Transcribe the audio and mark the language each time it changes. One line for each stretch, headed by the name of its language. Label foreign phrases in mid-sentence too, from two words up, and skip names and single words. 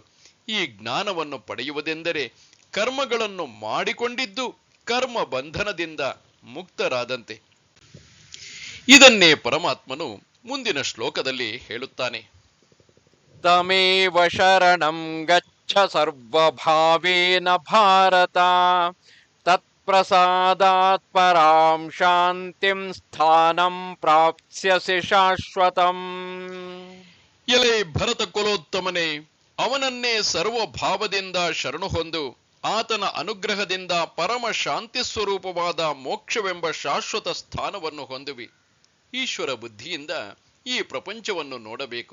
Kannada: ಈ ಜ್ಞಾನವನ್ನು ಪಡೆಯುವುದೆಂದರೆ ಕರ್ಮಗಳನ್ನು ಮಾಡಿಕೊಂಡಿದ್ದು ಕರ್ಮ ಬಂಧನದಿಂದ ಮುಕ್ತರಾದಂತೆ. ಇದನ್ನೇ ಪರಮಾತ್ಮನು ಮುಂದಿನ ಶ್ಲೋಕದಲ್ಲಿ ಹೇಳುತ್ತಾನೆ.
Sanskrit: ತಮೇವ ಶರಣಂ ಗಚ್ಚ ಸರ್ವಭಾವೇನ ಭಾರತ, ತತ್ಪ್ರಸಾದಾತ್ ಪರಾಂ ಶಾಂತಿಂ ಸ್ಥಾನಂ ಪ್ರಾಪ್ಸ್ಯಸಿ ಶಾಶ್ವತಂ.
Kannada: ಎಲೆ ಭರತ ಕುಲೋತ್ತಮನೇ, ಅವನನ್ನೇ ಸರ್ವಭಾವದಿಂದ ಶರಣು ಹೊಂದು ಆತನ ಅನುಗ್ರಹದಿಂದ ಪರಮ ಶಾಂತಿ ಸ್ವರೂಪವಾದ ಮೋಕ್ಷವೆಂಬ ಶಾಶ್ವತ ಸ್ಥಾನವನ್ನು ಹೊಂದುವಿ. ಈಶ್ವರ ಬುದ್ಧಿಯಿಂದ ಈ ಪ್ರಪಂಚವನ್ನು ನೋಡಬೇಕು.